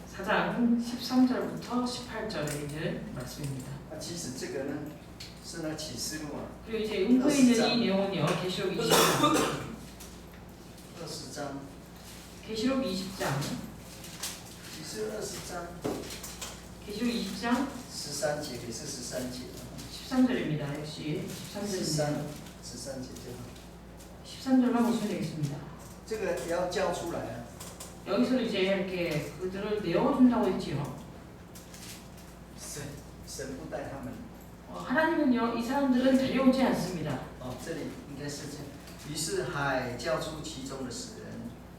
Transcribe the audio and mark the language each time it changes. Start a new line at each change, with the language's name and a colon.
Korean: 4장 13절부터 18절에 있는 말씀입니다.
Chinese: 其实这个呢，是那启示录啊。
Korean: 그리고 이제 음부에 있는 이 내용은요. 계시록 20장. 20장. 계시록 20장.
Chinese: 启示录20장.
Korean: 계시록 20장.
Chinese: 13节也是13节。
Korean: 13절입니다. 역시 13절입니다.
Chinese: 13节
Korean: 13절만 보시면 되겠습니다.
Chinese: 这个也要交出来啊。
Korean: 여기서 이제 이렇게 그들을 내어준다고 했지요.
Chinese: 神不带他们。
Korean: 하나님은요 이 사람들은 데려오지 않습니다.
Chinese: 这里应该是这样。于是海交出其中的死人，